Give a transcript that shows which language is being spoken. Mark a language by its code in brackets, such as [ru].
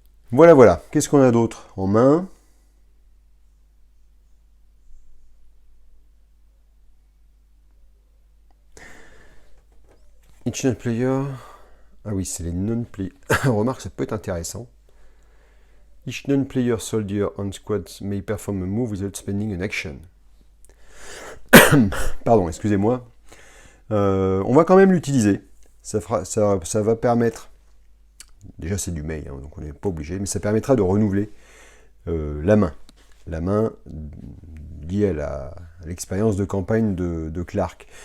[fr] Voilà, voilà. Qu'est-ce qu'on a d'autre en main? [en] Each non-player. [fr] Ah oui, c'est les non-players. Remarque, ça peut être intéressant. [en] Each non-player soldier on squad may perform a move without spending an action. [fr] Pardon, excusez-moi. On va quand même l'utiliser. Ça va permettre. Déjà, c'est du mail, hein, donc on n'est pas obligé, mais ça permettra de renouveler la main. La main liée à l'expérience de campagne de Clark.